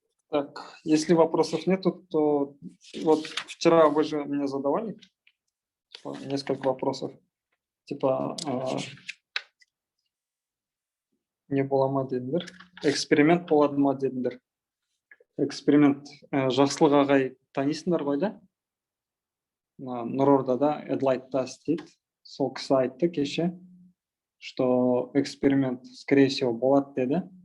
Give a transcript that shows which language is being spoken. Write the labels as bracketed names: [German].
[Russian] Так, если вопросов нету, то вот вчера вы же мне задавали несколько вопросов. Типа не было модельдер. [Kazakh] Эксперимент болады модельдер. Эксперимент жақсылық ағай танисыңдар ғой да? Нұрордада Эдлайтта істейді. Сол кісі айтты кеше, [Russian] что эксперимент, скорее всего, [Kazakh] болады деді.